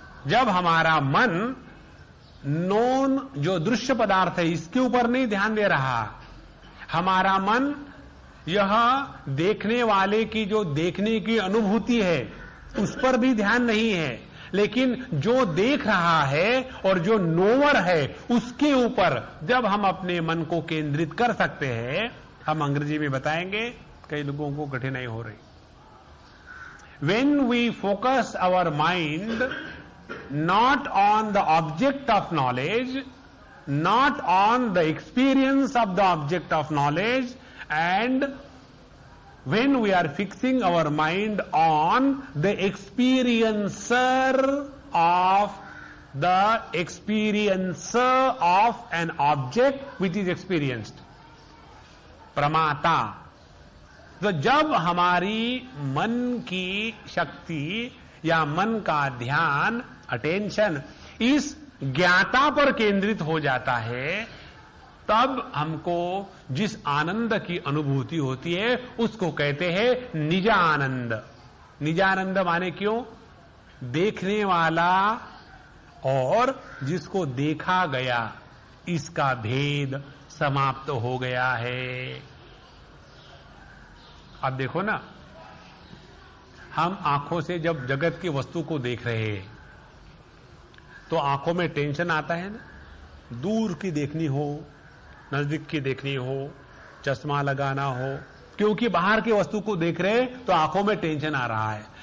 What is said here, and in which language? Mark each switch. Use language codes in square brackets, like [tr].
[hi] जब हमारा मन नोन जो दृश्य पदार्थ है इसके ऊपर नहीं ध्यान दे रहा, हमारा मन यह देखने वाले की जो देखने की अनुभूति है उस पर भी ध्यान नहीं है, लेकिन जो देख रहा है और जो नोवर है उसके ऊपर जब हम अपने मन को केंद्रित कर सकते हैं, हम अंग्रेजी में बताएंगे, कई लोगों को कठिनाई हो रही। [en] When we focus our mind not on the object of knowledge, not on the experience of the object of knowledge, and when we are fixing our mind on the experiencer of an object which is experienced, [hi] प्रमाता, तो जब हमारी मन की शक्ति या मन का ध्यान, अटेंशन इस ज्ञाता पर केंद्रित हो जाता है, तब हमको जिस आनंद की अनुभूति होती है उसको कहते हैं निजानंद। निजानंद माने क्यों? देखने वाला और जिसको देखा गया इसका भेद समाप्त हो गया है। अब देखो ना, हम आंखों से जब जगत की वस्तु को देख रहे हैं तो आंखों में टेंशन आता है ना, दूर की देखनी हो, नजदीक की देखनी हो, चश्मा लगाना हो, क्योंकि बाहर की वस्तु को देख रहे तो आंखों में टेंशन आ रहा है।